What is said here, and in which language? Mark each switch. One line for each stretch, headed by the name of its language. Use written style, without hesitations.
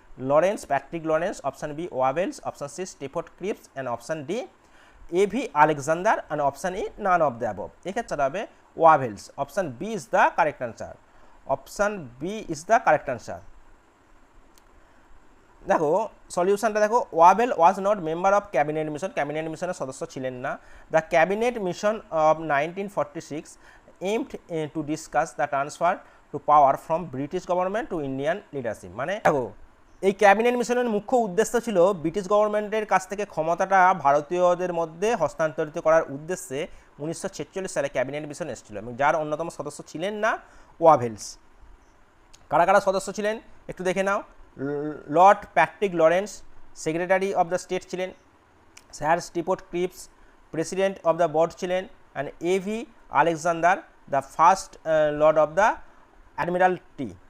English: Lawrence, Patrick Lawrence, option B Wavells, option C Stafford Cripps and option D A V Alexander and option E none of the above.
Bangla: এক্ষেত্রে হবে ওয়াবেলস।
English: Option B is the correct answer. Option B is the correct answer.
Bangla: দেখো সলিউশনটা দেখো,
English: Wavell was not member of cabinet mission,
Bangla: cabinet মিশনের সদস্য ছিলেন না।
English: The cabinet mission of 1946 aimed to discuss the transfer to power from British government to Indian leadership।
Bangla: মানে দেখো এই ক্যাবিনেট মিশনের মুখ্য উদ্দেশ্য ছিল ব্রিটিশ গভর্নমেন্টের কাছ থেকে ক্ষমতাটা ভারতীয়দের মধ্যে হস্তান্তরিত করার উদ্দেশ্যে 1946 সালে ক্যাবিনেট মিশন এসেছিল এবং যার অন্যতম সদস্য ছিলেন না ওয়াভেলস। কারা কারা সদস্য ছিলেন একটু দেখে নাও। Lord Patrick Lawrence secretary of the state ছিলেন, sir স্টিফোর্ড Cripps president of the board ছিলেন, and AV Alexander the first Lord of the Admiralty.